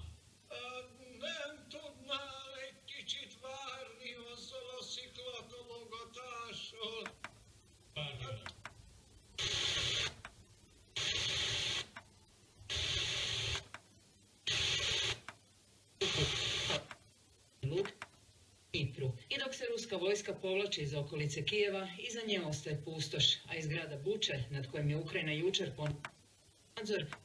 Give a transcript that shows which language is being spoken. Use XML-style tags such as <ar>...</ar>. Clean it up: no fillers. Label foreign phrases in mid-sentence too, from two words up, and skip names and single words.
<hu>Nem tudnál egy kicsit várni azzal a sziklatologatással? Várjál.</hu> <hr>I dok se ruska vojska povlači iz okolice Kijeva, iza nje ostaje pustoš, a iz grada Buče, nad kojim je Ukrajina jučer nadzor,</hr>